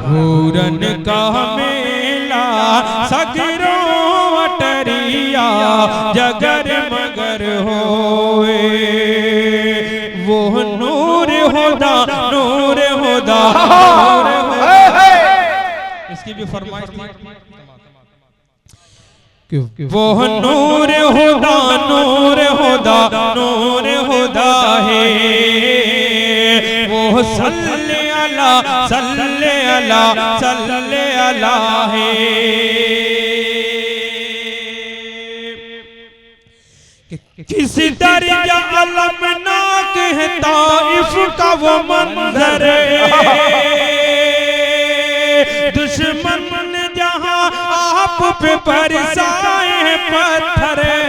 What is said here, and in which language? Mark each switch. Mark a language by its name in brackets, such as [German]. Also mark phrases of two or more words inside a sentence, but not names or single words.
[Bhojpuri] पूरन का मेला सगरों अटरिया जगर मगर होए वो नूर होदा नूर होदा [Urdu] اس کی بھی فرمائش کہ وہ نور ہدیٰ نور ہدیٰ نور ہدیٰ ہے وہ [Arabic] صلِّ علی صلِّ علی صلِّ علی [Urdu] है کس درجہ المناک ہے طائف کا وہ منظر دشمن جہاں آپ پہ برسائے ہیں پتھر